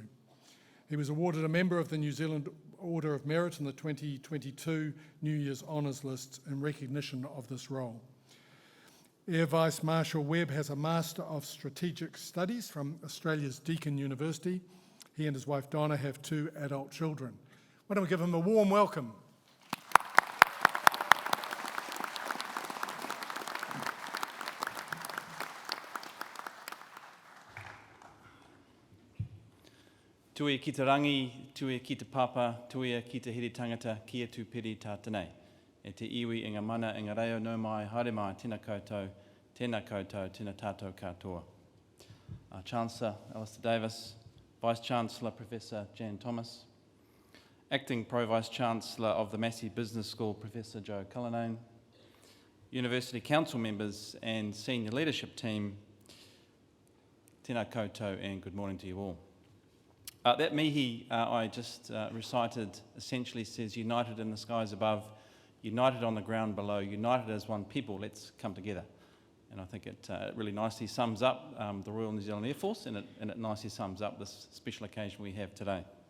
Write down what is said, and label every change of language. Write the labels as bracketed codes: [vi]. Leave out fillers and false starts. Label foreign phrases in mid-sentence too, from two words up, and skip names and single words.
[en] He was awarded a member of the New Zealand Order of Merit in the 2022 New Year's Honours List in recognition of this role. Air Vice Marshal Webb has a Master of Strategic Studies from Australia's Deakin University. He and his wife Donna have 2 adult children. Why don't we give him a warm welcome? [mi] Tui ki te rangi, tui ki te papa, tui ki te hiri tangata, kia tu piri tā tenei. E te iwi i ngā mana i ngā reo no mai, haere mai, tēnā koutou, tēnā tātou katoa. [en] Our Chancellor, Alistair Davis, Vice-Chancellor, Professor Jan Thomas, Acting Pro-Vice-Chancellor of the Massey Business School, Professor Joe Cullinane, University Council members and senior leadership team, [mi] tēnā koutou [en] and good morning to you all. That mihi I just recited essentially says, united in the skies above, united on the ground below, united as one people, let's come together. And I think it really nicely sums up the Royal New Zealand Air Force, and it nicely sums up this special occasion we have today.